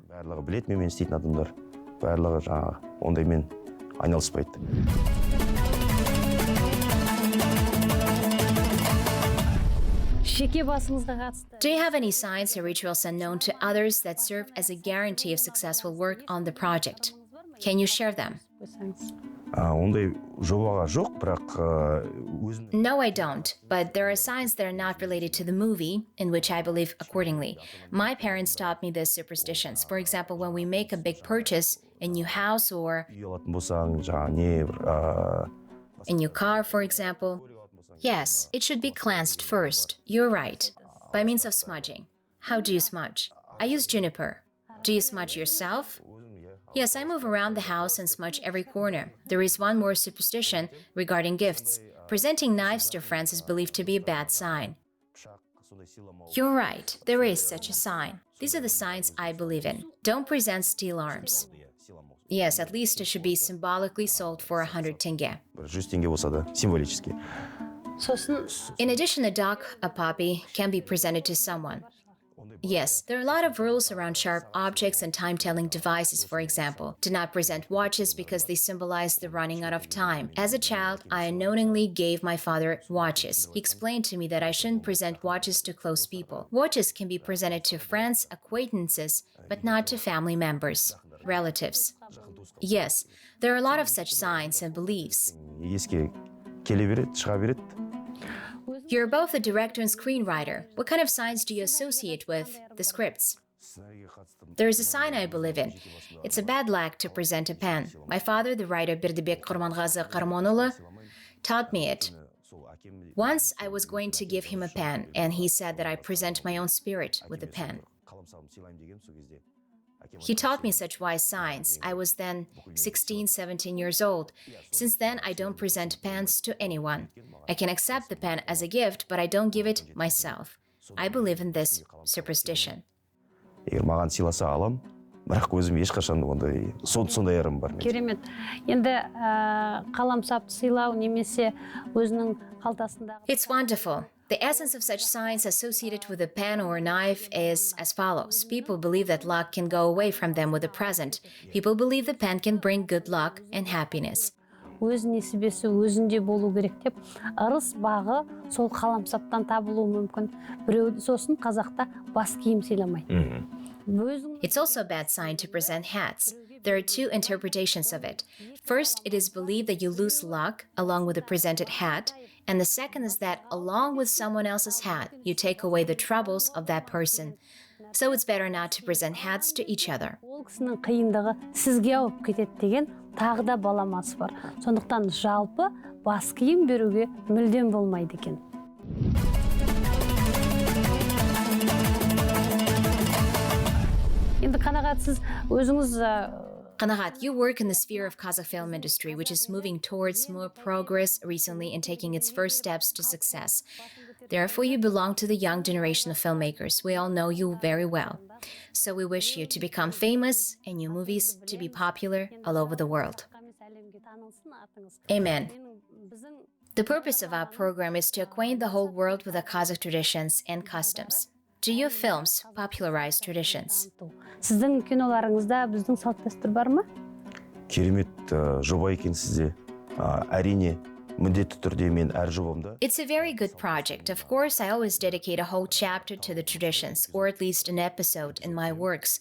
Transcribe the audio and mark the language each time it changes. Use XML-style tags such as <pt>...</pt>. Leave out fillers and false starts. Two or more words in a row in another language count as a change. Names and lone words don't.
<kk>Барлығы білет менімен істейтін адамдар. Барлығы жаңағы ондаймен айналыспайды. Жеке басыңызға қатысты.</kk> <en>Do you have any signs or rituals unknown to others that serve as a guarantee of successful work on the project? Can you share them?</en> <kk>Ондай жобаға жоқ, бірақ өзім</kk> <en>No, I don't, but there are signs that are not related to the movie, in which I believe accordingly. My parents taught me these superstitions. For example, when we make a big purchase, a new house or</en> <kk>үй алатын болсаң, жаңағы не бір</kk> <en>a new car, for example. Yes, it should be cleansed first. You're right. By means of smudging. How do you smudge? I use juniper. Do you smudge yourself? Yes, I move around the house and smudge every corner. There is one more superstition regarding gifts. Presenting knives to friends is believed to be a bad sign. You're right, there is such a sign. These are the signs I believe in. Don't present steel arms. Yes, at least it should be symbolically sold for 100 tenge.</en> <kk>100 теңге болса да символически. Сосын</kk> <en>In addition, a dog, a puppy, can be presented to someone. Yes, there are a lot of rules around sharp objects and time-telling devices, for example. Do not present watches because they symbolize the running out of time. As a child, I unknowingly gave my father watches. He explained to me that I shouldn't present watches to close people. Watches can be presented to friends, acquaintances, but not to family members, relatives. Yes, there are a lot of such signs and beliefs.</en> <kk>Еске келе береді, шыға береді.</kk> <en>You're both a director and screenwriter. What kind of signs do you associate with the scripts? There is a sign I believe in. It's a bad luck to present a pen. My father, the writer Jibek taught me it. Once I was going to give him a pen, and he said that I present my own spirit with the pen. He taught me such wise signs. I was then 16, 17 years old. Since then, I don't present pens to anyone. I can accept the pen as a gift, but I don't give it myself. I believe in this superstition.</en> <kk>Егер маған сыйласа алам, бірақ өзім ешқашан ондай сондай ырым бар. керемет. Енді қаламсапты сыйлау немесе өзінің қалтасындағы</kk> <en>It's wonderful. The essence of such signs associated with a pen or a knife is as follows. People believe that luck can go away from them with a present. People believe the pen can bring good luck and happiness.</en> <kk>өз несібесі өзінде болу керек деп, ырыс бағы сол қаламсаптан табылуы мүмкін. Біреу сосын қазақта бас киім сыйламайды.</kk> <en>It's also a bad sign to present hats. There are two interpretations of it. First, it is believed that you lose luck along with the presented hat, and the second is that along with someone else's hat, you take away the troubles of that person. So it's better not to present hats to each other.</en> <kk>Ол кісінің қиындығы сізге ауып кетеді деген тағы да баламасы бар. Сондықтан жалпы бас киім беруге мүлдем болмайды екен. Енді Қанағат, сіз өзіңіз</kk> <en>Kanagat, you work in the sphere of Kazakh film industry, which is moving towards more progress recently and taking its first steps to success. Therefore, you belong to the young generation of filmmakers. We all know you very well. So we wish you to become famous and your movies to be popular all over the world. Amen. The purpose of our program is to acquaint the whole world with the Kazakh traditions and customs. Do your films popularize traditions?</en> <kk>Сіздің киноларыңызда біздің салт дәстүр бар ма? Керемет жоба екен сізде. Әрине, міндетті түрде мен әр жобамда.</kk> <en>It's a very good project. Of course, I always dedicate a whole chapter to the traditions, or at least an episode in my works.</en>